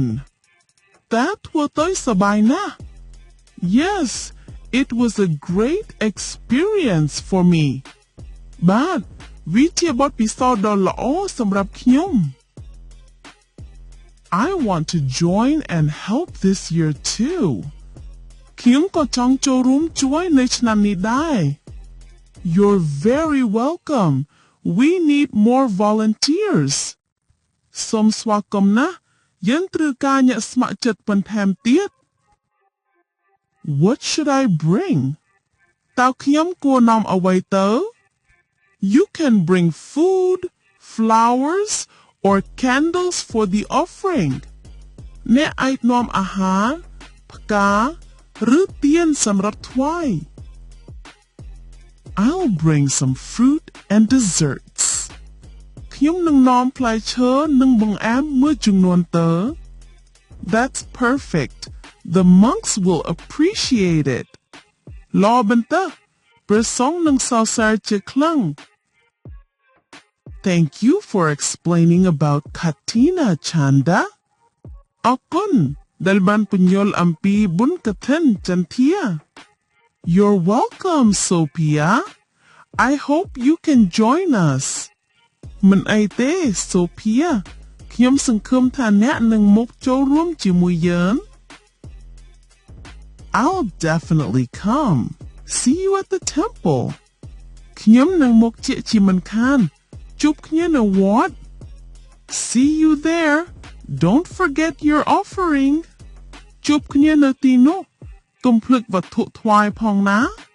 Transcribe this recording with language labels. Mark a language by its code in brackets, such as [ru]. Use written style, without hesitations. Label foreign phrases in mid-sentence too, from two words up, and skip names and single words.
[km] តើធ្វើទៅសប្បាយណាស់ [en] Yes, it was a great experience for me. But [km] វាជាបទពិសោធន៍ដ៏ល្អសម្រាប់ខ្ញុំ [en] I want to join and help this year too. [km] ខ្ញុំក៏ចង់ចូលរួមជួយនៅឆ្នាំនេះដែរ [en] You're very welcome. We need more volunteers. [km] សូមស្វាគមន៍ណាស់យើងត្រូវការអ្នកស្ម័គ្រចិត្តបន្ថែមទៀត [en] What should I bring? [km] តើខ្ញុំគួរនាំអ្វីទៅ [en] You can bring food, flowers, or candles for the offering. [km] អ្នកអាចនាំអាហារ ផ្កាឬទៀនសម្រាប់ថ្វាយ [en] I'll bring some fruit and desserts. [km] ខ្ញុំនឹងនាំផ្លែឈើនិងបង្អែមមួយចំនួនទៅ [en] That's perfect. The monks will appreciate it. [km] ល្អមែនតើព្រះសង្ឃនឹងសរសើរជាខ្លាំង [en] Thank you for explaining about Katina, Chanda. [km] អរគុណដែលបានពន្យល់អំពីបុណ្យកឋិនចន្ទា [en] You're welcome, Sophia. I hope you can join us. [km] មិនអីទេ Sophia ខ្ញុំសង្ឃឹមថាអ្នកនឹងមកចូលរួមជាមួយយើង [en] I'll definitely come. See you at the temple. [km] ខ្ញុំនឹងមកជាជាមិនខានជួបគ្នានៅវត្ត [en] See you there. Don't forget your offering. [km] ជួបគ្នានៅទីនោះកុំភ្លេចវត្ថុថ្វាយផងណា